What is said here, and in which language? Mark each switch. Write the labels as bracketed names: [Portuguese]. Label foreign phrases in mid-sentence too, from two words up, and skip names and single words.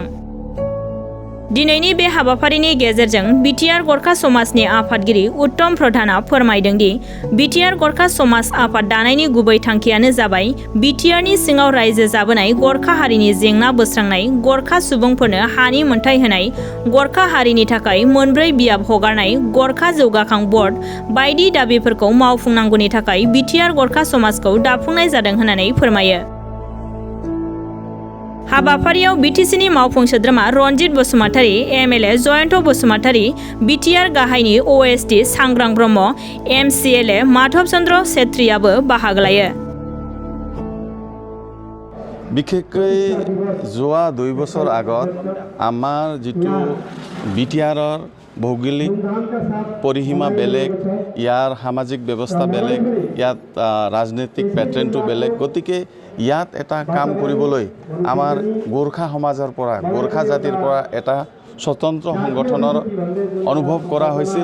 [Bodo] दिनैनि बे हाबाफारिनि गेजेरजों बिटिआर गरखा समाजनि आफादगिरि उत्तम प्रधानआ फोरमायदों दि बिटिआर गरखा समाज आफाद दानायनि गुबै थांखियानो जाबाय बिटिआरनि सिङाव रायजो जाबोनाय गरखा हारिनि जेंना बोस्रांनाय, गरखा सुबुंफोरनो हानि मोनथाय होनाय, गरखा हारिनि थाखाय मोनब्रै बियाब हगारनाय, गरखा जौगाखां बर्ड बायदि दाबिफोरखौ मावफुंनांगौनि थाखाय बिटिआर गरखा समाजखौ दाफुंनाय जादों होननानै फोरमायो। हाबाफारियाव बिटिसिनि मावफुं सोद्रोमा रनजित बसुमतारी, एमएलए जयन्त बसुमतारी, बिटिआर गाहायनि ओएसडि सांग्रां ब्रह्म, एमसिएलए माधव चन्द्र सेत्रीआबो बाहागो लायो। [Assamese] বিশেষকৈ যোৱা 2 বছৰ আগত আমাৰ যিটো বিটিআৰৰ ভৌগোলিক পৰিসীমা বেলেগ, ইয়াৰ সামাজিক ব্যৱস্থা বেলেগ, ইয়াত ৰাজনৈতিক পেটাৰ্ণটো বেলেগ, গতিকে ইয়াত এটা কাম কৰিবলৈ আমাৰ গোৰ্খা সমাজৰ পৰা, গোৰ্খা জাতিৰ পৰা এটা স্বতন্ত্ৰ সংগঠনৰ অনুভৱ কৰা হৈছিল।